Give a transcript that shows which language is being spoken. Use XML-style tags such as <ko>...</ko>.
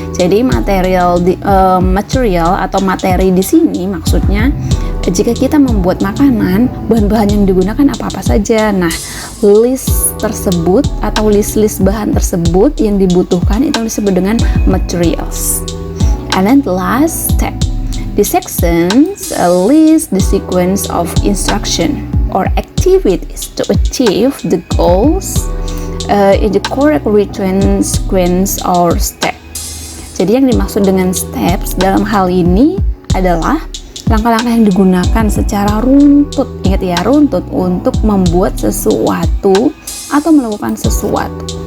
<id>Jadi material atau materi di sini maksudnya jika kita membuat makanan, bahan-bahan yang digunakan apa-apa saja. Nah, list tersebut atau list-list bahan tersebut yang dibutuhkan itu disebut dengan materials.</id> <en>And then the last step. The sections list the sequence of instruction or activities to achieve the goals in the correct written sequence or step.</en> <id>Jadi yang dimaksud dengan steps dalam hal ini adalah langkah-langkah yang digunakan secara runtut, ingat ya, runtut untuk membuat sesuatu atau melakukan sesuatu.</id>